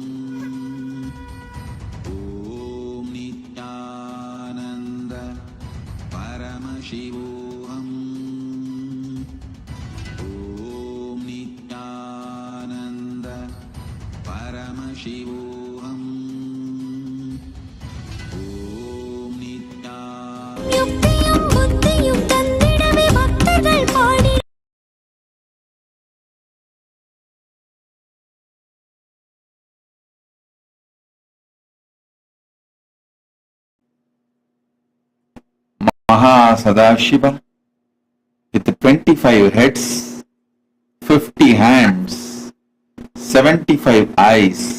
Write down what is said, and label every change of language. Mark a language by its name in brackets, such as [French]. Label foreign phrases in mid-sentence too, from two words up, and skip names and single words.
[Sanskrit] ओं नित्यानन्द परमशिवोहम्. ओं नित्यानन्द परमशिवोहम्. ओं नित्यानन्द [Tamil] யுக்தியும் புத்தியும் தந்திடவே பக்தர்கள் பாடி [English] Mahasadashiva with 25 heads, 50 hands, 75 eyes.